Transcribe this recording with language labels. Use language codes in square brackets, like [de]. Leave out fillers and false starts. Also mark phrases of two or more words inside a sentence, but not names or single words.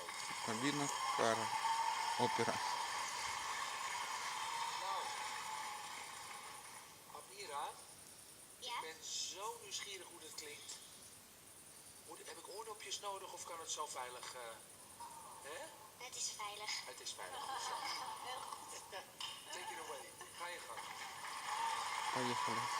[ru] Бабина Кара. Опера. [nl] Nou, Amira, Ja? ik ben zo nieuwsgierig hoe dit klinkt. Heb ik oordopjes nodig of kan het zo veilig? Hè? Het is veilig. Het is veilig. [en] Take it away. [nl] Ga je gang. [ru] Поехали.